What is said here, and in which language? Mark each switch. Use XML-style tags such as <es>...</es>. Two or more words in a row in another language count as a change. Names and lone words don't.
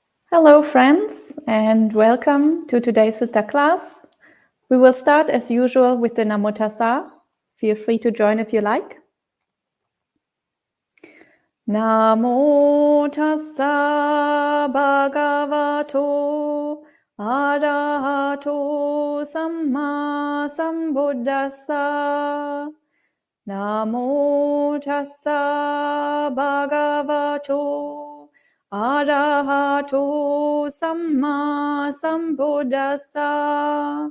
<en>Hello friends, and welcome to today's Sutta class. We will start as usual with the Namo Tassa. Feel free to join if you like.</en> <pi>Namo Tassa Bhagavato Arahato Samma Sambuddhassa. Namo Tassa Bhagavato Arahato Samma Sambuddhassa.</pi>